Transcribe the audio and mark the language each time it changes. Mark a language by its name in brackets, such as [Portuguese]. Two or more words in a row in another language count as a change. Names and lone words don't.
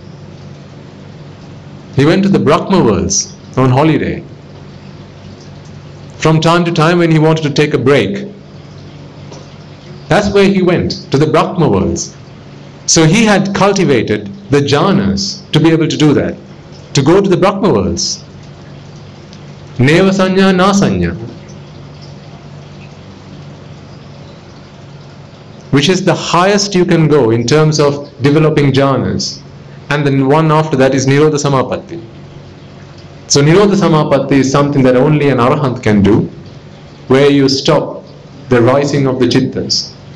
[English] He went to the Brahma worlds on holiday. From time to time when he wanted to take a break, that's where he went, to the Brahma worlds. So he had cultivated the jhanas to be able to do that, to go to the Brahma worlds. [Pali] Neva sanya na sanya, [English] which is the highest you can go in terms of developing jhanas. And then one after that is [Pali] Nirodha Samapatti. [English] So [Pali] Nirodha Samapatti [English] is something that only an Arahant can do, where you stop the rising of the chittas.